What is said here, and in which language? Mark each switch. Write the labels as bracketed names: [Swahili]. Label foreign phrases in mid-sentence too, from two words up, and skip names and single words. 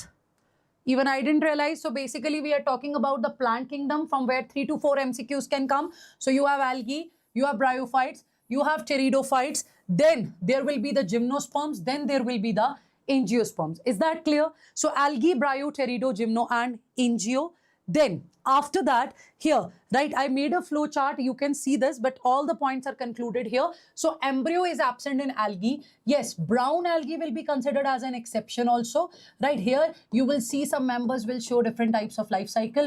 [English] Even I didn't realize. So basically, we are talking about the plant kingdom from where 3 to 4 MCQs can come. So you have algae, you have bryophytes, you have pteridophytes. Then there will be the gymnosperms. Then there will be the angiosperms. Is that clear? So algae, bryo, pterido, gymno, and angio. Then after that, here, right, I made a flow chart. You can see this, but all the points are concluded here. So embryo is absent in algae. Yes, brown algae will be considered as an exception also. Right here, you will see some members will show different types of life cycle.